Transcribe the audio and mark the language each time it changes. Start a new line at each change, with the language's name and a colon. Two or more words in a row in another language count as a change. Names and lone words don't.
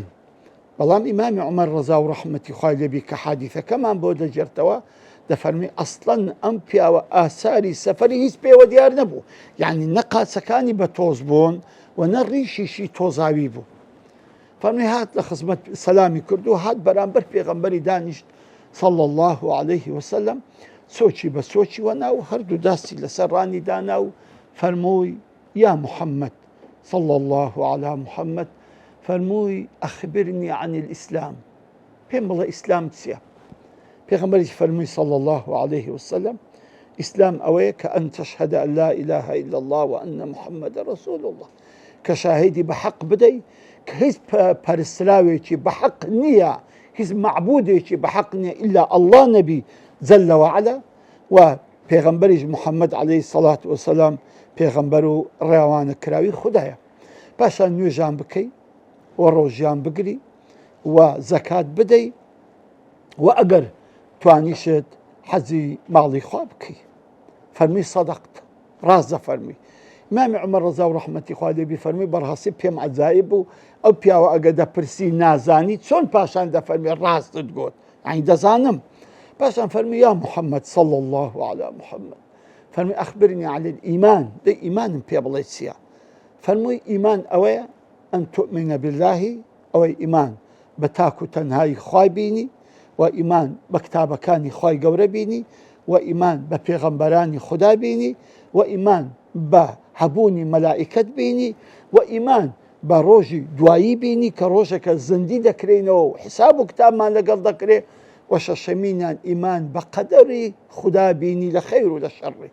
Central Kurdish: بەڵام ئیمامی عومەر ڕەزا و ڕەحمەتی خوای لێبی کە حادیثەکەمان بۆ دەجێرتەوە دەفەرمی ئەسڵەن ئەم پیاوە ئاساری سەفەری هیچ پێوە دیار نەبوو، یعنی نە قاچەکانی بە تۆز بوون و نە ڕیشیشی تۆزاوی بوو. فەرمی هات لە خزمەت سەلامی کرد و هات بەرامبەر پێغەمبەری دانیشت
Arabic: صلی الله عليه وسلم،
Central Kurdish: سۆچی بە سۆچی وەنا و هەردوو داستی لەسەر ڕانی دانا و فەرمووی
Arabic: یا محەممەد صلی الله على محەممەد،
Central Kurdish: فەرمووی
Arabic: ئەخبرنی عن الئیسلام،
Central Kurdish: پێم بڵێ ئیسلام چییە؟ پێغەمبەریش فەرمووی
Arabic: صلی الله عليه وسلم
Central Kurdish: ئیسلام ئەوەیە کە
Arabic: ئەن تەشهەدە ئەن لا إله إلا الله وأن محمد رسول الله،
Central Kurdish: کە شاهیدی بە حەق بدەی کە هیچ پەرستراوێکی بە حەق نییە، هیچ معبودێکی بە حەق نییە
Arabic: ئیلا ئەڵڵا
Central Kurdish: نەبی جەلە وەعەلا، و پێغەمبەریش محەممەد
Arabic: عەلەیهی سەڵات وسەلام
Central Kurdish: پێغەمبەر و ڕێوانە کراوی خودایە. پاشان نوێژان بکەی و ڕۆژیان بگری و زەکات بدەی و ئەگەر توانیشت حەزی ماڵی خوا بکەی. فەرمی سەدەقت، ڕاست دەفەرمی. ئیمامی عومەر ڕەزا و ڕەحمەتی خوا لێبی فەرمی بەڕاستی پێم عەجایب بوو ئەو پیاوە ئەگە دەپرسی نازانی چۆن پاشان دەفەرمی ڕاستت گوت، یعنی دەزانم. پاشان فەرمی
Arabic: یا محەممەد صلی الله على محەممەد،
Central Kurdish: فەرمی
Arabic: ئەخبرنی عن الئیمان،
Central Kurdish: دەی ئیمانم پێ بڵێ چییە؟ فەرمووی ئیمان ئەوەیە
Arabic: ئەن تؤمنە بالله،
Central Kurdish: ئەوەی ئیمان بە تاک و تەنهایی خوای بینی، و ئیمان بە کتابەکانی خوای گەورە بینی، و ئیمان بە پێغەمبەرانی خوددا بینی، و ئیمان بە هەبوونی مەلائکەت بینی، و ئیمان بە ڕۆژی دوایی بینی کە ڕۆژێکە زندی دەکرێنەوە و حساب و کتابمان لەگەڵ دەکرێ، و شەشەمینیان ئیمان بە قەدەری خوددا بینی لە خەیر و لە شەڕی.